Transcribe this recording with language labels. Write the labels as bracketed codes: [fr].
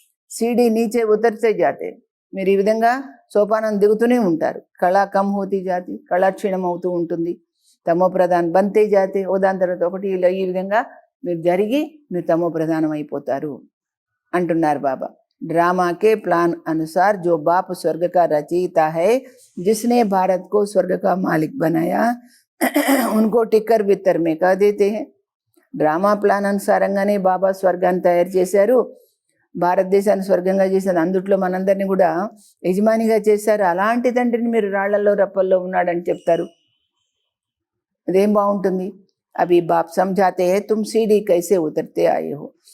[hi] CD నీచే ఉతర్తే జాతే. [te] మీరు ఈ విధంగా సోపానం దిగుతూనే ఉంటారు. [hi] కళా కమ్ హోతీ జాతి. [te] కళా క్షీణం అవుతూ ఉంటుంది. [hi] తమో ప్రధాన్ బంతే జాతే. [te] ఓ దాని తర్వాత ఒకటి ఈ విధంగా మీరు జరిగి మీరు తమో ప్రధానం అయిపోతారు అంటున్నారు బాబా. [hi] ड्रामा के प्लान अनुसार जो बाप स्वर्ग का रचयिता है, जिसने भारत को स्वर्ग का मालिक बनाया, उनको टिक्कर बित्तर में कह देते हैं. [te] డ్రామా ప్లాన్ అనుసారంగానే బాబా స్వర్గాన్ని తయారు చేశారు. భారతదేశాన్ని స్వర్గంగా చేశారు. అందుట్లో మనందరినీ కూడా యజమానిగా చేశారు. అలాంటి తండ్రిని మీరు రాళ్లలో రప్పల్లో ఉన్నాడని చెప్తారు. అదేం బాగుంటుంది? [hi] అవి బాప్ సంజాతే హై తుమ్ సీడీ కైసే ఉతర్తే ఆయే హో.